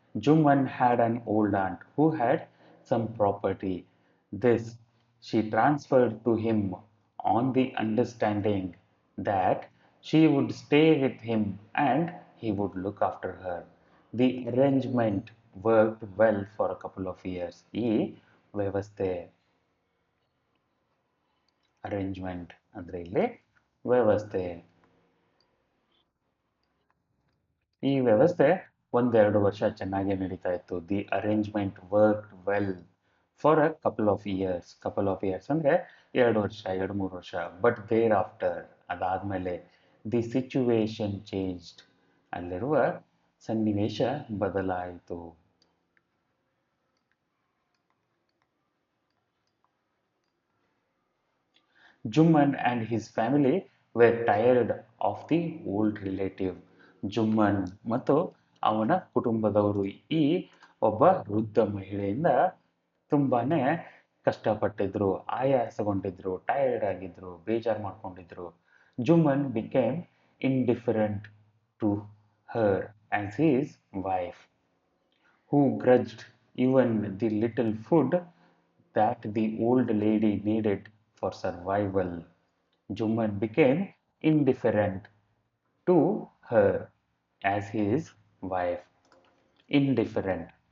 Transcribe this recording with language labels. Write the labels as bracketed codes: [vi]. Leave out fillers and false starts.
[en] Jumman had an old aunt who had some property. This she transferred to him on the understanding that she would stay with him and he would look after her. The arrangement worked well for a couple of years. [kn] ಈ ವ್ಯವಸ್ಥೆ, arrangement ಅಂದ್ರೆ ಇಲ್ಲಿ ವ್ಯವಸ್ಥೆ, ಈ ವ್ಯವಸ್ಥೆ ಒಂದೆರಡು ವರ್ಷ ಚೆನ್ನಾಗಿ ನಡೀತಾ ಇತ್ತು. [en] The arrangement worked well for a couple of years. Couple of years [kn] ಅಂದ್ರೆ 2 ವರ್ಷ, 2-3 ವರ್ಷ. [en] but thereafter, [kn] ಅದಾದ್ಮೇಲೆ [en] the situation changed, [kn] ಅಲ್ಲಿರುವ ಸನ್ನಿವೇಶ ಬದಲಾಯಿತು. [en] Jumman and his family were tired of the old relative. [kn] Jumman ಮತ್ತು ಅವನ ಕುಟುಂಬದವರು ಈ ಒಬ್ಬ ವೃದ್ಧ ಮಹಿಳೆಯಿಂದ ತುಂಬಾನೇ ಕಷ್ಟಪಟ್ಟಿದ್ರು, ಆಯಾಸಗೊಂಡಿದ್ರು, ಟಯರ್ಡ್ ಆಗಿದ್ರು, ಬೇಜಾರು ಮಾಡ್ಕೊಂಡಿದ್ರು. [en] Jumman became indifferent to her as his wife, who grudged even the little food that the old lady needed for survival. Juman became indifferent to her as his wife. Indifferent.